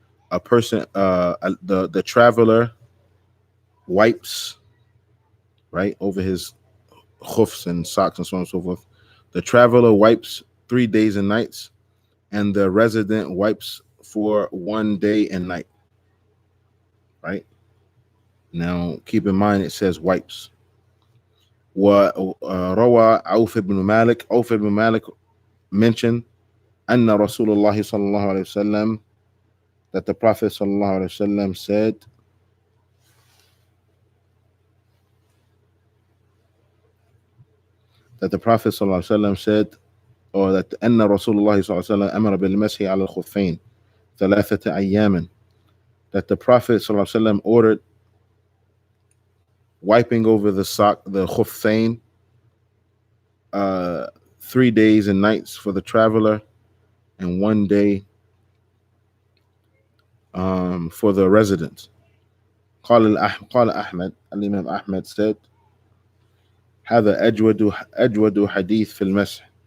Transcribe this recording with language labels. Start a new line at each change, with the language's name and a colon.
English: A person, the traveler wipes, right, over his khufs and socks and so on and so forth. The traveler wipes 3 days and nights, and the resident wipes for 1 day and night. Right? Now, keep in mind it says wipes.
Arabic: وروى عوف بن مالك. عوف بن مالك
English: mentioned
Arabic: أن رسول الله صلى الله عليه وسلم,
English: that the Prophet
Arabic: صلى الله عليه وسلم
English: said, that the Prophet
Arabic: صلى الله عليه وسلم
English: said, or that
Arabic: أن رسول الله صلى الله عليه وسلم أمر بالمسح على الخفين ثلاثة أيام.
English: That the Prophet صلى الله عليه وسلم ordered wiping over the khuffain, 3 days and nights for the traveler, and 1 day for the resident.
Arabic: قال أحمد,
English: Imam Ahmed said,
Arabic: هذا أجود حديث في المسح.